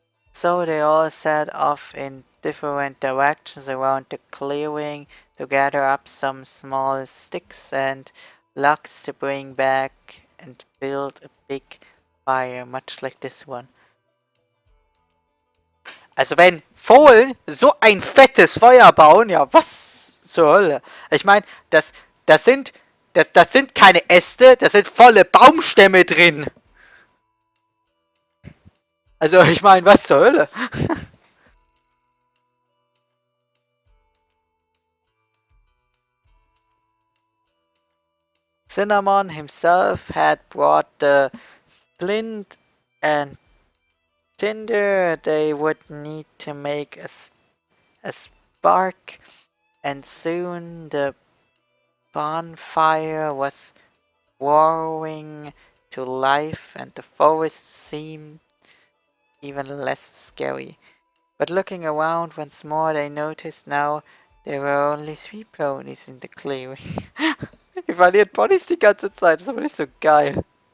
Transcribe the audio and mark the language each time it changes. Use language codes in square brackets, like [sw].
[en] So they all set off in different directions around the clearing to gather up some small sticks and logs to bring back and build a big fire, much like this one. [de] Also wenn Fohlen so ein fettes Feuer bauen, ja was zur Hölle? Ich meine, das sind das sind keine Äste, das sind volle Baumstämme drin. Also ich meine, was zur Hölle? [en] Cinnamon himself had brought the flint and tinder they would need to make a spark, and soon the bonfire was roaring to life and the forest seemed even less scary. But looking around once more, they noticed now there were only 3 ponies in the clearing. [de] Die verlieren Ponys die ganze Zeit, das ist aber nicht so geil.